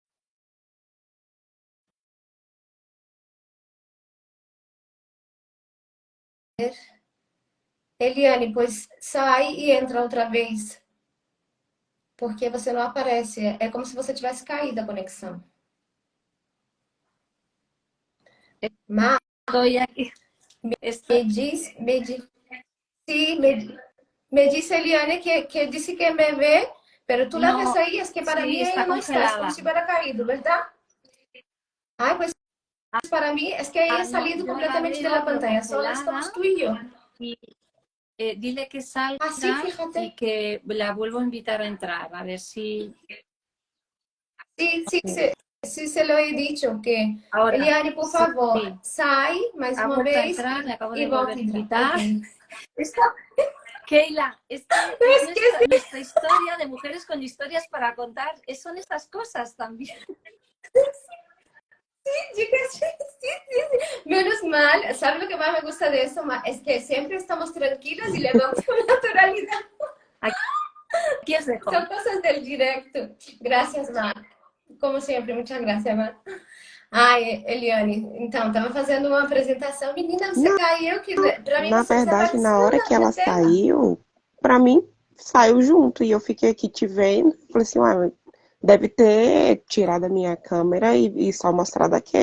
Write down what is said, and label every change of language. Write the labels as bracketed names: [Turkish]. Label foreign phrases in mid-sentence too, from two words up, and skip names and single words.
[Portuguese] Eliane, pois sai e entra outra vez. Porque você não aparece. É como se você tivesse caído a conexão. Mas [Spanish] estoy aquí. [Portuguese] Me diz, [Spanish] sí, me dice Eliane que dice que me ve, pero tú la ves No, ahí, es que para sí, mí está ella no está, es como congelada. si hubiera caído, ¿verdad? Ay, pues para mí es que ella ha No, salido yo la completamente de veo, la pero pantalla, solo congelada. estamos tú y yo. Y dile que Así, salga y fíjate. que la vuelvo a invitar a entrar, a ver si... Sí, sí, Ok. sí se lo he dicho, que Ahora, Eliane, por sí, favor, [Portuguese] sai mais [Spanish] ha [Portuguese] uma [Spanish] vuelto a [Portuguese] vez [Spanish] entrar, le acabo [Portuguese] e [Spanish] de [Portuguese] volta [Spanish] volver a [Portuguese] a entrar. [Spanish] invitar. Ok. Keila, es que [Portuguese] Eu [Spanish] es [Portuguese] esqueci. [Spanish] nuestra historia de mujeres con historias para contar. Son estas cosas también. Diga sí, sí, sí. Menos mal, ¿sabe lo que más me gusta de eso? Es que siempre estamos tranquilas y levamos con naturalidad. Aquí os dejo. Son cosas del directo. Gracias, Mar. [Portuguese] Como sempre, muitas graças, Mar. Ai, Eliane, então, estava fazendo uma apresentação. Menina, você Não, caiu, que pra mim na você verdade, desapareceu na hora que ela na tela. saiu, pra mim, saiu junto. E eu fiquei aqui te vendo. Falei assim, ué, deve ter tirado a minha câmera e só mostrado aquele.